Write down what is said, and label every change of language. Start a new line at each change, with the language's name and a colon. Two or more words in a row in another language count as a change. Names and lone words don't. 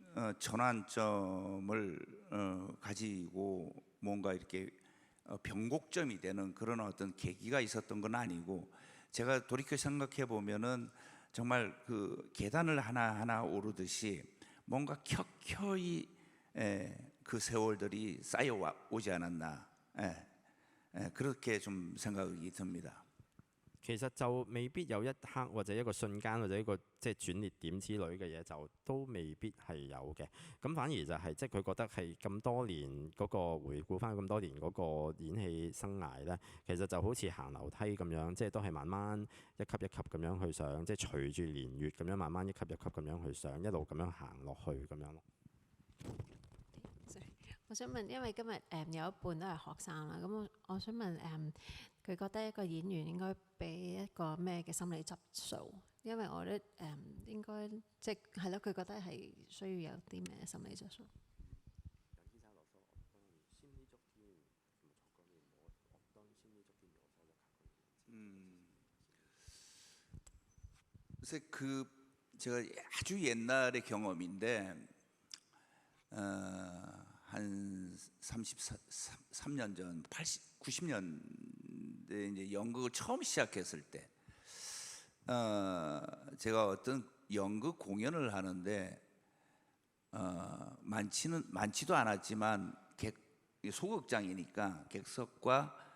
Korean: 전환점을 가지고 뭔가 이렇게 변곡점이 되는 그런 어떤 계기가 있었던 건 아니고, 제가 돌이켜 생각해 보면은 정말 그 계단을 하나하나 오르듯이 뭔가 켜켜이 그 세월들이 쌓여 오지 않았나, 그렇게 좀 생각이 듭니다.
Cantonese: 其實就未必有一刻或者一個瞬間或者一個即係轉捩點之類嘅嘢，就都未必係有嘅。咁反而就係即係佢覺得係咁多年嗰個回顧翻咁多年嗰個演戲生涯咧，其實就好似行樓梯咁樣，即係都係慢慢一級一級咁樣去上，即係隨住年月咁樣慢慢一級一級咁樣去上，一路咁樣行落去咁樣咯。我想問，因為今日有一半都係學生啦，咁我想問佢覺得一個演員應該俾一個咩嘅心理質素？因為我覺得應該即係咯，佢覺得係需要有啲咩心理質素？
Korean: 그래서 제가 아주 옛날의 경험인데 한 33년 전, 90년대 이제 연극을 처음 시작했을 때, 제가 어떤 연극 공연을 하는데 많지도 않았지만 소극장이니까 객석과